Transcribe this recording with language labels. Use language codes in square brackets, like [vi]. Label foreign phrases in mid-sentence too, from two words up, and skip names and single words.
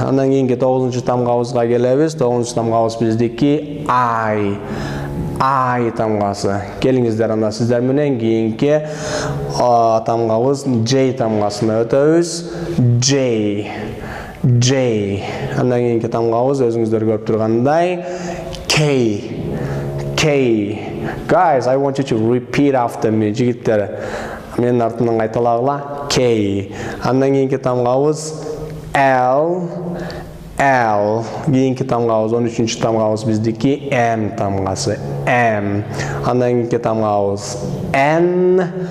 [ky] Андан кийинки 9-чу тамгабызга келебиз. 9-чу тамгабыз биздики I тамгасы. Келиңиздер, анда сиздер менен кийинки тамгабыз J тамгасына өтөбүз. [en] J. [ky] Андан кийинки тамгабыз өзүңүздөр көрүп тургандай K. [en] Guys, I want you to repeat after me. [ky] Жигиттер, менин артымдан кайталагыла. [en] K. [ky] Андан кийинки тамгабыз L. Кийинки тамгабыз 13-чү тамгабыз биздики M тамгасы. Андан кийинки тамгабыз N.